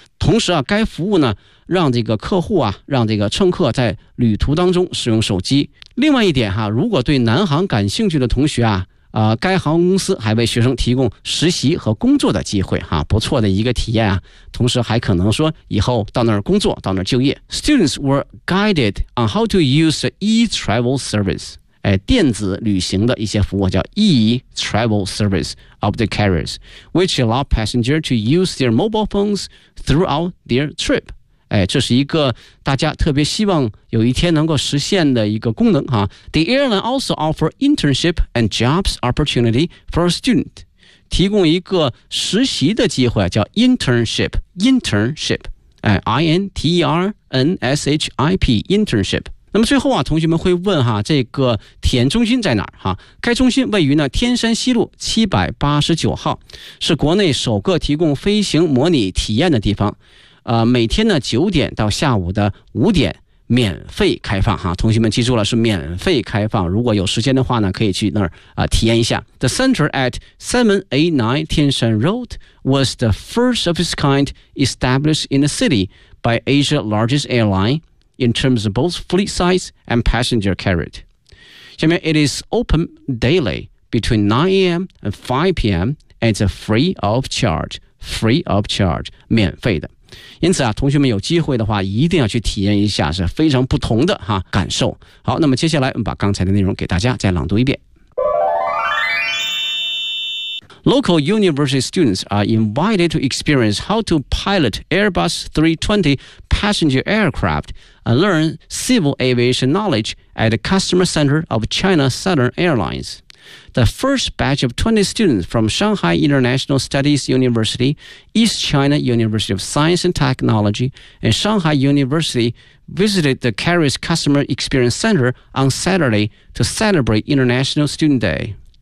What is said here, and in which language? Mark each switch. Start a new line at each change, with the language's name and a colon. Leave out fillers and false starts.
Chinese: 同时啊，该服务呢让这个客户啊让这个乘客在旅途当中使用手机。另外一点哈，如果对南航感兴趣的同学啊，该航空公司还为学生提供实习和工作的机会哈，不错的一个体验啊。同时还可能说以后到那儿工作，到那儿就业。
English: Students were guided on how to use e-travel service。
Chinese: 哎，电子旅行的一些服务叫
English: e-travel service of the carriers which allow passengers to use their mobile phones throughout their trip。
Chinese: 哎，这是一个大家特别希望有一天能够实现的一个功能哈。
English: The airline also offer internship and jobs opportunity for a student，
Chinese: 提供一个实习的机会叫
English: internship， internship、哎、I-N-T-E-R-N-S-H-I-P internship。
Chinese: 那么最后啊，同学们会问哈，这个体验中心在哪儿哈？该中心位于呢天山西路789号，是国内首个提供飞行模拟体验的地方。每天呢9点到下午的5点，免费开放哈，同学们记住了，是免费开放。如果有时间的话呢，可以去那儿体验一下。
English: The center at 789 Tianshan Road was the first of its kind established in the city by Asia's largest airline in terms of both fleet size and passenger carriage.
Chinese: 下面
English: it is open daily between 9 a.m. and 5 p.m. and it's free of charge. Free of charge,
Chinese: 免费的。因此啊，同学们有机会的话一定要去体验一下，是非常不同的哈感受。好，那么接下来我们把刚才的内容给大家再朗读一遍。
English: Local university students are invited to experience how to pilot Airbus 320 passenger aircraft and learn civil aviation knowledge at the customer center of China Southern Airlines. The first batch of 20 students from Shanghai International Studies University, East China University of Science and Technology, and Shanghai University visited the Carrier's Customer Experience Center on Saturday to celebrate International Student Day.